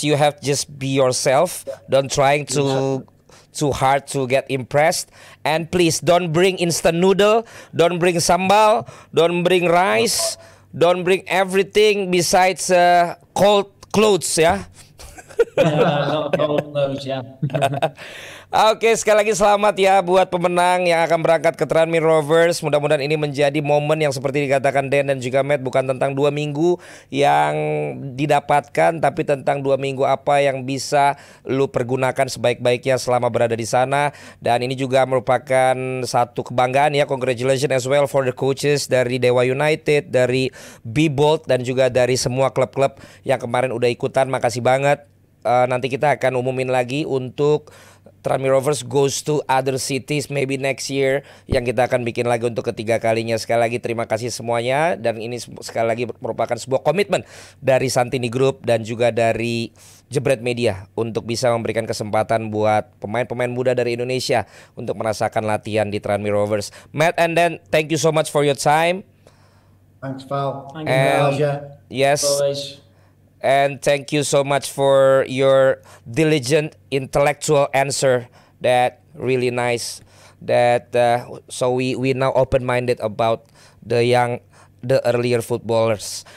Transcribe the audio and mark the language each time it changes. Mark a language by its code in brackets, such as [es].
[en] You have to just be yourself. Don't trying to too hard to get impressed. And please don't bring instant noodle, don't bring sambal, don't bring rice, don't bring everything besides cold clothes, ya. Not cold clothes, yeah. [id] Oke, sekali lagi selamat ya buat pemenang yang akan berangkat ke Tranmere Rovers. Mudah-mudahan ini menjadi momen yang seperti dikatakan Dan dan juga Matt, bukan tentang 2 minggu yang didapatkan, tapi tentang 2 minggu apa yang bisa lu pergunakan sebaik-baiknya selama berada di sana. Dan ini juga merupakan satu kebanggaan ya. [en] Congratulations as well for the coaches [id] dari Dewa United, dari Be Bold, dan juga dari semua klub-klub yang kemarin udah ikutan. Makasih banget. Nanti kita akan umumin lagi untuk Tranmere Rovers [en] goes to other cities maybe next year, [id] yang kita akan bikin lagi untuk ketiga kalinya. Sekali lagi terima kasih semuanya, dan ini sekali lagi merupakan sebuah komitmen dari Santini Group dan juga dari Jebret Media untuk bisa memberikan kesempatan buat pemain-pemain muda dari Indonesia untuk merasakan latihan di Tranmere Rovers. [en] Matt and Dan, thank you so much for your time. Thanks, Val. Thank you, yes. Always. And thank you so much for your diligent intellectual answer. That really nice. That so we now open-minded about the earlier footballers.